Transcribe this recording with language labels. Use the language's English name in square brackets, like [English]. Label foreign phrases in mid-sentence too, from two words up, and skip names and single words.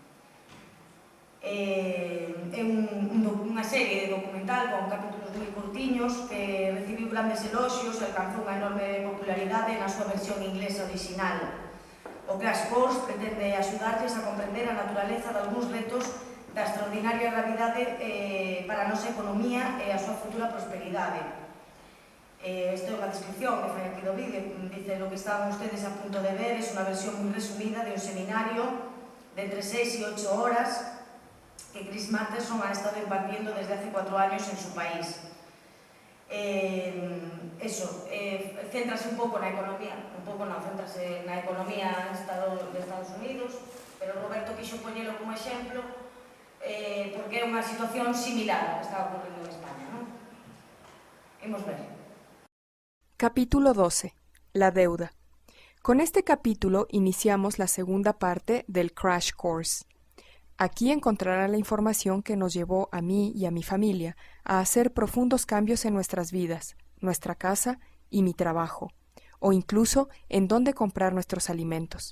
[Galician] É unha serie de documental con capítulos moi curtiños que recibiu grandes eloxios e alcanzou unha enorme popularidade na súa versión inglesa original. O Crash Course pretende axudarlles a comprender a naturaleza de algúns retos da extraordinaria gravidade para a nosa economía e a súa futura prosperidade. Esta é unha descripción que fai aquí do vídeo. [Spanish] Dice: lo que estaban ustedes a punto de ver es una versión muy resumida de un seminario de entre 6 y 8 horas que Chris Martenson ha estado impartiendo desde hace 4 años en su país. [Galician] Céntrase un pouco na economía, céntrase na economía de Estados Unidos, pero Roberto quixo poñelo como exemplo porque é unha situación similar a que está ocurrindo en España, non? Imos ver. [Spanish] Capítulo 12. La deuda. Con este capítulo iniciamos la segunda parte del Crash Course. Aquí encontrará la información que nos llevó a mí y a mi familia a hacer profundos cambios en nuestras vidas, nuestra casa y mi trabajo, o incluso en dónde comprar nuestros alimentos.